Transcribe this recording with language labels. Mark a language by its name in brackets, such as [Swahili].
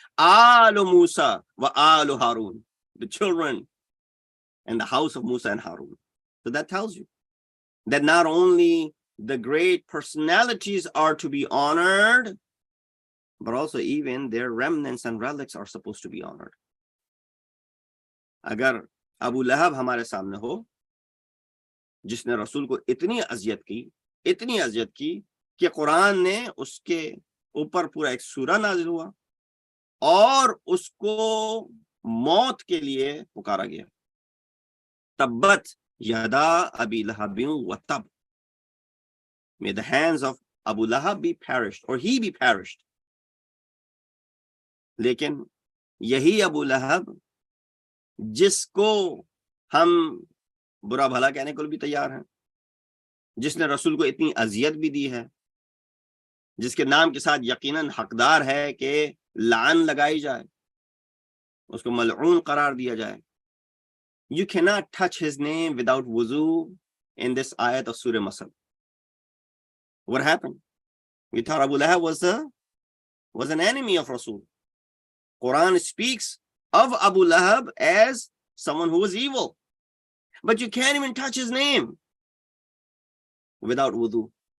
[Arabic] Alu Musa wa alu Harun, [English] the children and the house of Musa and Harun. So that tells you that not only the great personalities are to be honored, but also even their remnants and relics are supposed to be honored. [Hindi] Agar Abu Lahab हमारे सामने हो, जिसने रसूल को इतनी अज़ियत की कि कुरान ने उसके ऊपर पूरा एक सूरा नाज़िल हुआ और उसको मौत के लिए पुकारा गया. [Arabic] तब्बत यदा अबी लहबिन व तब. [English] May the hands of Abu Lahab be perished, or he be perished. [Hindi] लेकिन यही अबू लहब जिसको हम बुरा भला कहने को भी तैयार हैं, जिसने रसूल को इतनी अजियत भी दी है, जिसके नाम के साथ यकीनन हकदार है कि लान लगाई जाए, उसको मलऊन करार दिया जाए. [English] You cannot touch his name without wuzu in this ayat of Surah Masad. What happened? We thought Abu Lahab was an enemy of Rasul. Quran speaks of Abu Lahab as someone who was evil, but you can't even touch his name without wudu.